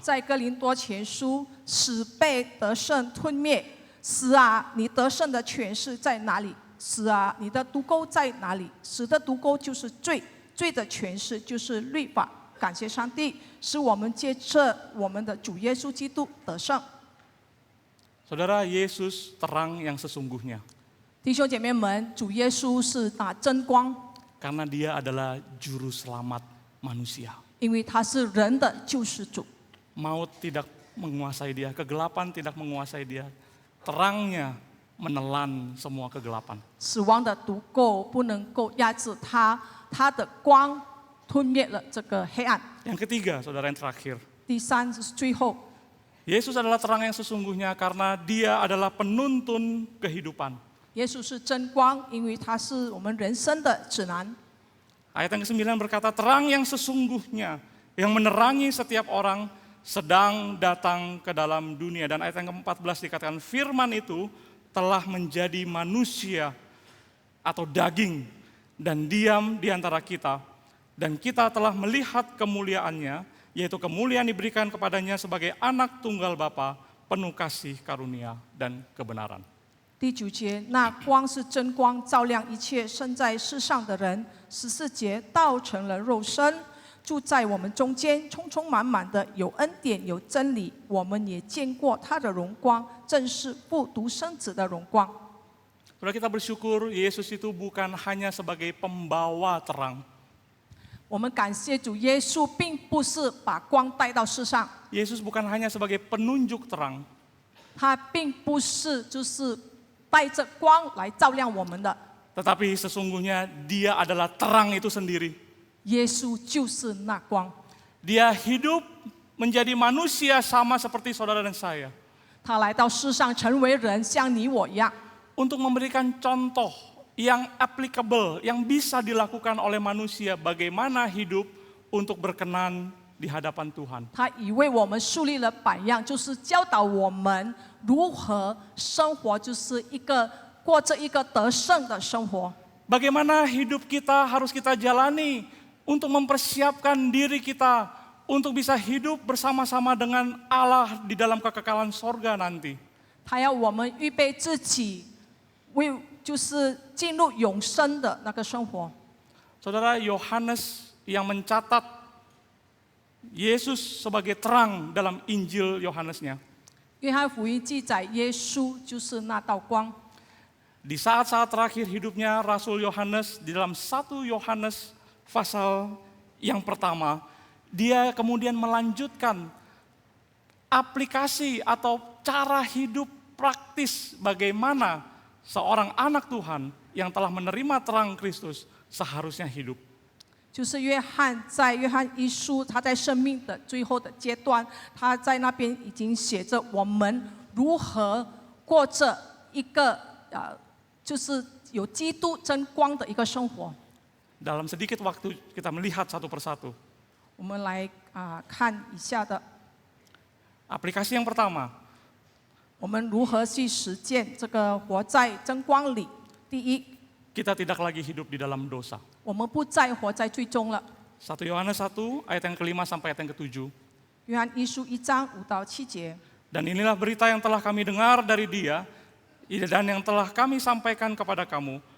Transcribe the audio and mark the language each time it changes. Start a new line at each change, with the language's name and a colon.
Chinese: 在哥林多前书，死被得胜吞灭，死啊，你得胜的权势在哪里？死啊，你的毒钩在哪里？死的毒钩就是罪，罪的权势就是律法。感谢上帝，使我们借着我们的主耶稣基督得胜。
Indonesian: Saudara, Yesus terang yang sesungguhnya.
Chinese: 弟兄姐妹们，主耶稣是那真光，
Indonesian: Karena dia adalah juru selamat manusia.
Chinese: 因为他是人的救世主。
Indonesian: Maut tidak menguasai dia, kegelapan tidak menguasai dia. Terangnya menelan semua kegelapan.
Chinese: 死亡的毒钩不能够压制他，他的光吞灭了这个黑暗。
Indonesian: Yang ketiga, saudara yang terakhir.
Chinese: 第三是最后，
Indonesian: Yesus adalah terang yang sesungguhnya karena dia adalah penuntun kehidupan.
Chinese: 耶稣是真光，因为他是我们人生的指南。
Indonesian: Ayat yang ke-9 berkata, terang yang sesungguhnya yang menerangi setiap orang sedang datang ke dalam dunia. Dan ayat yang ke-14 dikatakan, firman itu telah menjadi manusia atau daging dan diam di antara kita. Dan kita telah melihat kemuliaannya yaitu kemuliaan diberikan kepadanya sebagai anak tunggal Bapa, penuh kasih karunia dan kebenaran.
Chinese: 第9节，那光是真光，照亮一切生在世上的人。 14节，道成了肉身，住在我们中间，充充满满的有恩典有真理。我们也见过他的荣光，正是父独生子的荣光。
Indonesian: Saudara, kita bersyukur Yesus itu bukan hanya sebagai pembawa terang.
Chinese: 我们感谢主耶稣，并不是把光带到世上，
Indonesian: Yesus bukan hanya sebagai penunjuk terang,
Chinese: 他并不是就是带着光来照亮我们的。
Indonesian: tetapi sesungguhnya Dia adalah terang itu sendiri.
Chinese: 耶稣就是那光，
Indonesian: Dia hidup menjadi manusia sama seperti saudara dan saya,
Chinese: 他来到世上成为人，像你我一样，
Indonesian: untuk memberikan contoh yang applicable, yang bisa dilakukan oleh manusia bagaimana hidup untuk berkenan di hadapan Tuhan.
Chinese: 他已为我们树立了榜样，就是教导我们如何生活，就是过着一个得胜的生活。
Indonesian: Bagaimana hidup kita harus kita jalani untuk mempersiapkan diri kita untuk bisa hidup bersama-sama dengan Allah di dalam kekekalan sorga nanti.
Chinese: 他要我们预备自己，就是进入永生的那个生活。
Indonesian: Saudara, Yohanes yang mencatat Yesus sebagai terang dalam Injil Yohanesnya.
Chinese: 约翰福音记载耶稣就是那道光。
Indonesian: Di saat-saat terakhir hidupnya Rasul Yohanes, di dalam 1 Yohanes pasal yang pertama, dia kemudian melanjutkan aplikasi atau cara hidup praktis bagaimana seorang anak Tuhan yang telah menerima terang Kristus seharusnya hidup.
Chinese: 就是约翰在约翰一书，他在生命的最后的阶段，他在那边已经写着我们如何过着一个就是有基督真光的一个生活。
Indonesian: Dalam sedikit waktu kita melihat satu persatu.
Chinese: 我们来看以下的，
Indonesian: Aplikasi yang pertama,
Chinese: 我们如何去实践这个活在真光里。第一，
Indonesian: kita tidak lagi hidup di dalam dosa.
Chinese: 我们不再活在最终了。
Indonesian: 1 Yohanes 1 ayat yang ke-5 sampai ayat yang ke-7.
Chinese: 约翰一书1章5到7节。
Indonesian: Dan inilah berita yang telah kami dengar dari Dia dan yang telah kami sampaikan kepada kamu.